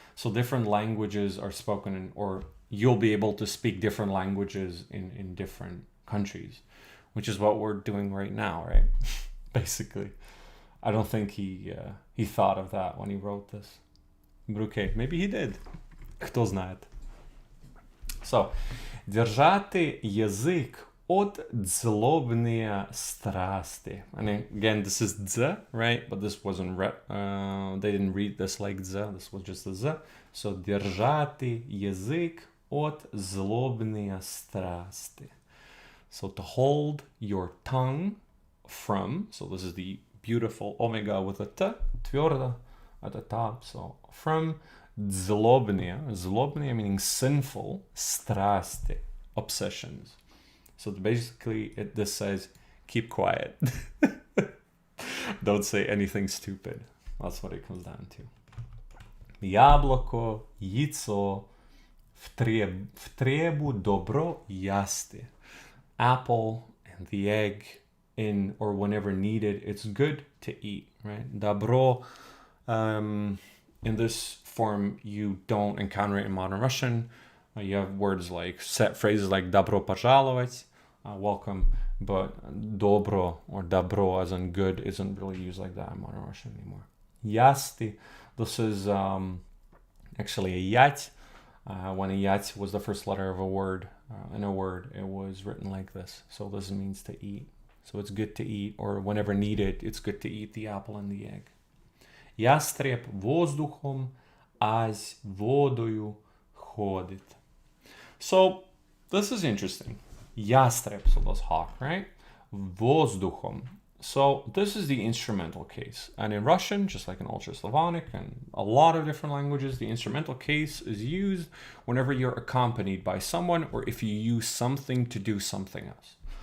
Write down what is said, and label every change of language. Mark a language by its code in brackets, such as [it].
[en] So different languages are spoken or you'll be able to speak different languages in different countries, which is what we're doing right now, right? Basically. I don't think he thought of that when he wrote this. But okay, maybe he did. [ru] Кто знает. So, держати язик от злобные страсти. [en] And again, this is z, right? But this wasn't, they didn't read this like z. This was just a z. [ru] So, держати язык от злобные страсти. [en] So, to hold your tongue from, so this is the beautiful omega with a t, твердо at the top. So, from злобные meaning sinful, страсти, obsessions. So basically, this says, keep quiet. Don't say anything stupid. That's what it comes down to. [ru] Яблоко, яйцо, в требу добро ясти. [en] Apple and the egg, in or whenever needed, it's good to eat, right? Добро, in this form, you don't encounter it in modern Russian. You have words like, set phrases like [ru] добро пожаловать, [en] welcome, but dobro or добро as in good isn't really used like that in modern Russian anymore. Ясти, this is actually a yat. When a yat was the first letter of a word, in a word, it was written like this. So this means to eat. So it's good to eat, or whenever needed, it's good to eat the apple and the egg. [ru] Ястреб воздухом, ась водою ходит. [en] So this is interesting. Ястреб, so that's hawk, right? Воздухом. So this is the instrumental case. And in Russian, just like in Ultra Slavonic and a lot of different languages, the instrumental case is used whenever you're accompanied by someone or if you use something to do something else.